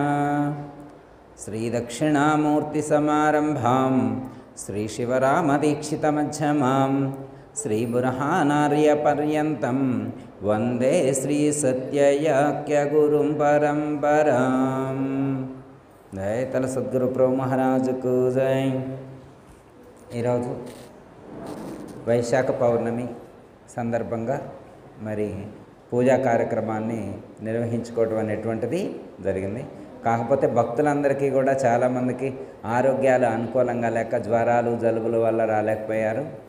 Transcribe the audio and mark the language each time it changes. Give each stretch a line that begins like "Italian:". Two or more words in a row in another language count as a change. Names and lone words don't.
Sanskrit: श्रीदक्षिणामूर्ति समारंभां श्री शिवरामदीक्षितमध्यमां श्रीबुरहानार्यपर्यन्तं वंदे श्री सत्ययाक्यगुरुं परंपरां।
Hindi: जय तल सद्गुरु प्रभु महाराज को जय।
Telugu: ఈరోజు వైశాఖ పౌర్ణమి సందర్భంగా మరి పూజా కార్యక్రమాన్ని నిర్వహించుకోవడం అనేటువంటిది జరిగింది. కాకపోతే భక్తులందరికీ కూడా చాలామందికి ఆరోగ్యాలు అనుకూలంగా లేక జ్వరాలు జలుబుల వల్ల రాలేకపోయారు.